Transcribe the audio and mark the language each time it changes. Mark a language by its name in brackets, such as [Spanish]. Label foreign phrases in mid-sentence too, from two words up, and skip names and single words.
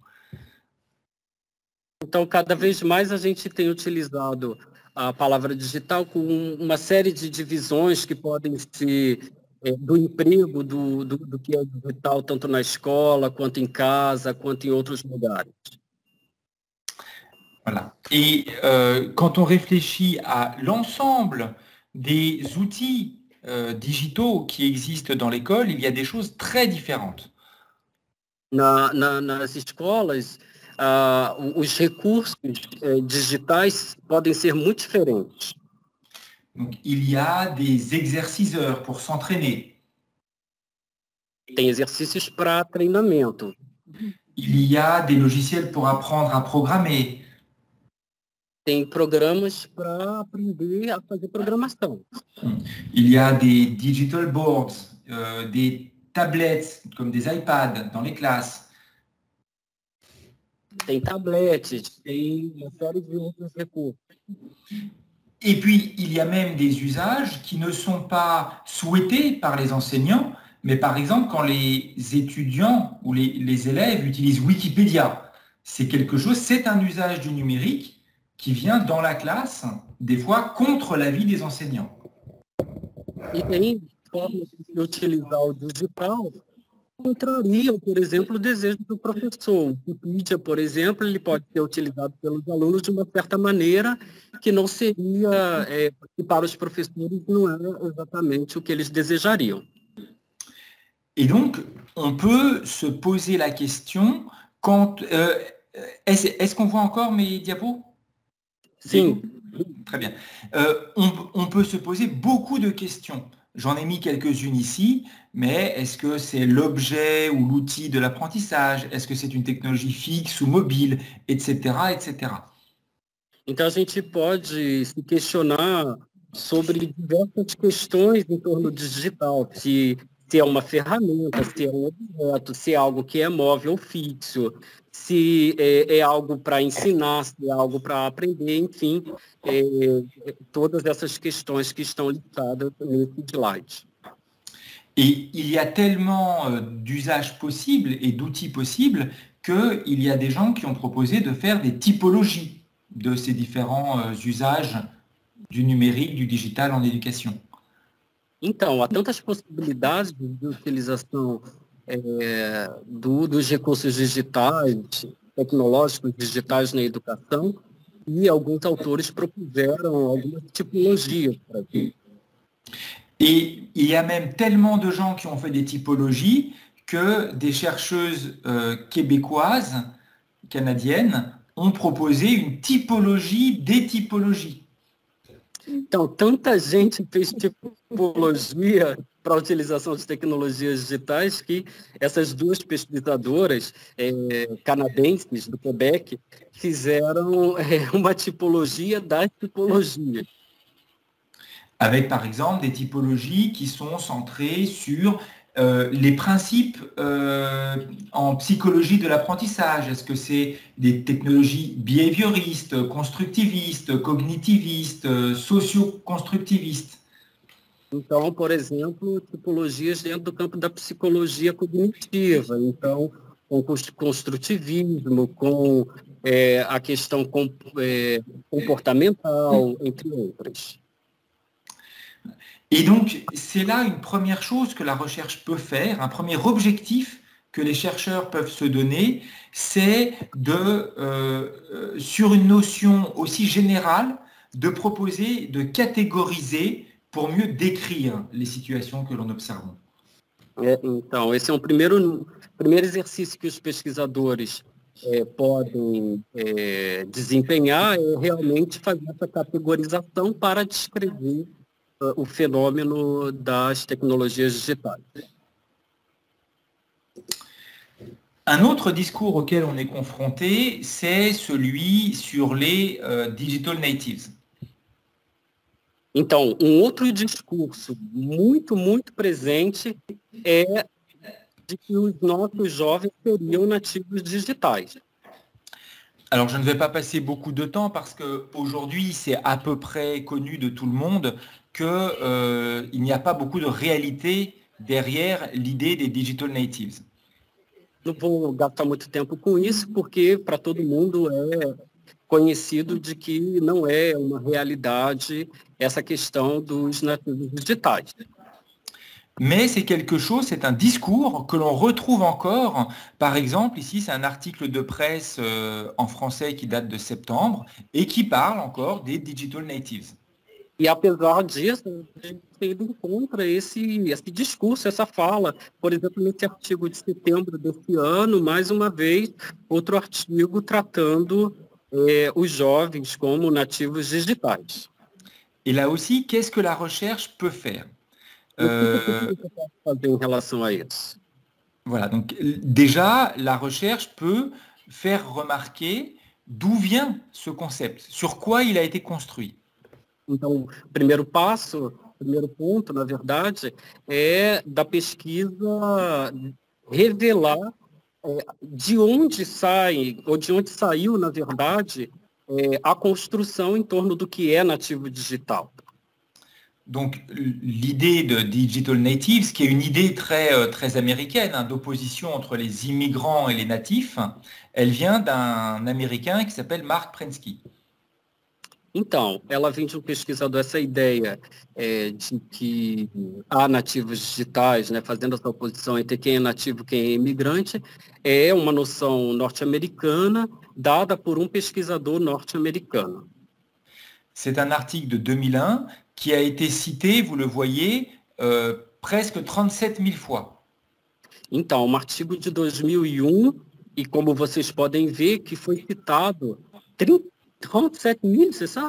[Portuguese] Então, cada vez mais a gente tem utilizado a palavra digital com uma série de divisões que podem ser do emprego, do que é digital, tanto na escola, quanto em casa, quanto em outros lugares. [French] Voilà. Et quand on réfléchit à l'ensemble des outils digitaux qui existent dans l'école, il y a des choses très différentes. [Portuguese] Nas escolas, os recursos digitais podem ser muito diferentes. [French] Donc, il y a des exerciceurs pour s'entraîner. [Portuguese] Tem exercícios para treinamento. [French] Il y a des logiciels pour apprendre à programmer. [Portuguese] Tem programas para aprender a fazer programação. [French] Il y a des [English] digital boards, [French] des tablettes comme des iPads dans les classes. [Portuguese] Tem tabletes, tem uma série de outros recursos. [French] Et puis, il y a même des usages qui ne sont pas souhaités par les enseignants, mais par exemple, quand les étudiants ou les élèves utilisent Wikipédia, c'est un usage du numérique qui vient dans la classe, des fois contre l'avis des enseignants. [Portuguese] E tem formas de utilizar o digital contrariam, por exemplo, o desejo do professor. O Wikipedia, por exemplo, ele pode ser utilizado pelos alunos de uma certa maneira que não seria, que para os professores não era exatamente o que eles desejariam. [French] Et donc, on peut se poser la question est-ce qu'on voit encore mes diapos? [Portuguese] Sim. [French] Très bien. On peut se poser beaucoup de questions. J'en ai mis quelques-unes ici, mais est-ce que c'est l'objet ou l'outil de l'apprentissage? Est-ce que c'est une technologie fixe ou mobile, etc., etc. [Portuguese] Então, a gente pode se questionar sobre diversas questões em torno do digital, se é uma ferramenta, se é um objeto, se é algo que é móvel ou fixo, se é algo para ensinar, se é algo para aprender, enfim, todas essas questões que estão listadas nesse slide. [French] Et il y a tellement d'usages possibles et d'outils possibles qu'il y a des gens qui ont proposé de faire des typologies de ces différents usages du numérique, du digital en éducation. [Portuguese] Então, há tantas possibilidades de utilização dos recursos digitais, tecnológicos digitais na educação, e alguns autores propuseram algumas tipologias para isso. [French] Et il y a même tellement de gens qui ont fait des typologies que des chercheuses québécoises, canadiennes, ont proposé une typologie des typologies. [Portuguese] Então, tanta gente fez tipologia para a utilização de tecnologias digitais que essas duas pesquisadoras canadenses do Quebec fizeram uma tipologia das tipologias. [French] Avec par exemple des typologies qui sont centrées sur les principes en psychologie de l'apprentissage. Est-ce que c'est des technologies behavioristes, constructivistes, cognitivistes, socio-constructivistes? [Portuguese] Então, por exemplo, tipologias dentro do campo da psicologia cognitiva. Então, com construtivismo, com a questão comportamental, entre outras. [French] Et donc, c'est là une première chose que la recherche peut faire, un premier objectif que les chercheurs peuvent se donner, c'est sur une notion aussi générale, de proposer, de catégoriser pour mieux décrire les situations que l'on observe. [Portuguese] Então, esse é um primeiro exercício que os pesquisadores podem desempenhar, realmente fazer essa categorização para descrever o fenômeno das tecnologias digitais. [French] Un autre discours auquel on est confronté, c'est celui sur les [English] digital natives. [Portuguese] Então, um outro discurso muito, muito presente é de que os nossos jovens seriam nativos digitais. [French] Alors, je ne vais pas passer beaucoup de temps parce qu'aujourd'hui, c'est à peu près connu de tout le monde qu'il n'y a pas beaucoup de réalité derrière l'idée des [English] digital natives. [Portuguese] Não vou gastar muito tempo com isso, porque para todo mundo é conhecido de que não é uma realidade essa questão dos nativos digitais. [French] Mais c'est quelque chose, c'est un discours que l'on retrouve encore. Par exemple, ici, c'est un article de presse en français qui date de septembre et qui parle encore des [English] digital natives. [Portuguese] E apesar disso, a gente ainda encontra esse discurso, essa fala. Por exemplo, nesse artigo de setembro desse ano, mais uma vez, outro artigo tratando os jovens como nativos digitais. [French] Et là aussi, qu'est-ce que la recherche peut faire? [Portuguese] Fazer em relação a isso? [French] Voilà, donc déjà, la recherche peut faire remarquer d'où vient ce concept, sur quoi il a été construit. [Portuguese] Então, o primeiro ponto, na verdade, é da pesquisa revelar de onde sai, ou de onde saiu, na verdade, a construção em torno do que é nativo digital. [French] Donc l'idée de [English] digital natives, [French] qui est une idée très américaine, hein, d'opposition entre les immigrants et les natifs, elle vient d'un Américain qui s'appelle Mark Prensky. [Portuguese] Então, ela vem de um pesquisador, essa ideia de que há nativos digitais, né, fazendo essa oposição entre quem é nativo e quem é imigrante, é uma noção norte-americana dada por um pesquisador norte-americano. [French] C'est un article de 2001 qui a été cité, vous le voyez, presque 37 000 fois. [Portuguese] Então, um artigo de 2001, e como vocês podem ver, que foi citado 37 000, [French] c'est ça?